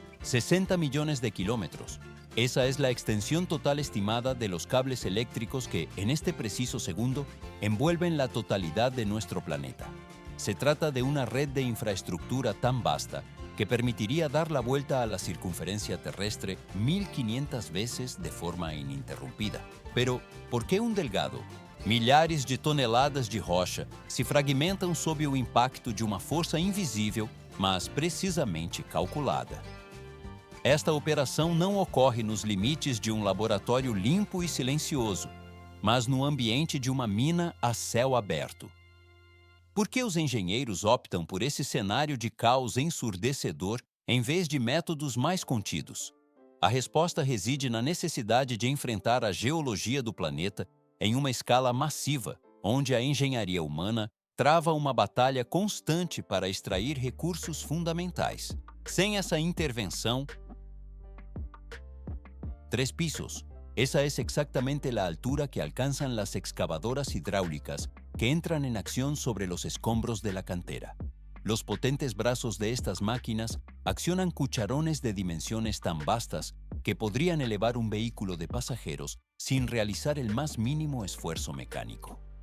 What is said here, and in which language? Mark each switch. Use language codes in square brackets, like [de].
[es] 60 millones de kilómetros. Esa es la extensión total estimada de los cables eléctricos que, en este preciso segundo, envuelven la totalidad de nuestro planeta. Se trata de una red de infraestructura tan vasta que permitiría dar la vuelta a la circunferencia terrestre 1500 veces de forma ininterrumpida. Pero, ¿por qué un delgado? [pt] Milhares de toneladas de rocha se fragmentam sob o impacto de uma força invisível, mas precisamente calculada. Esta operação não ocorre nos limites de um laboratório limpo e silencioso. mas no ambiente de uma mina a céu aberto. Por que os engenheiros optam por esse cenário de caos ensurdecedor em vez de métodos mais contidos? A resposta reside na necessidade de enfrentar a geologia do planeta em uma escala massiva, onde a engenharia humana trava uma batalha constante para extrair recursos fundamentais. Sem essa intervenção, 3 pisos. [es] Esa es exactamente la altura que alcanzan las excavadoras hidráulicas que entran en acción sobre los escombros de la cantera. Los potentes brazos de estas máquinas accionan cucharones de dimensiones tan vastas que podrían elevar un vehículo de pasajeros sin realizar el más mínimo esfuerzo mecánico.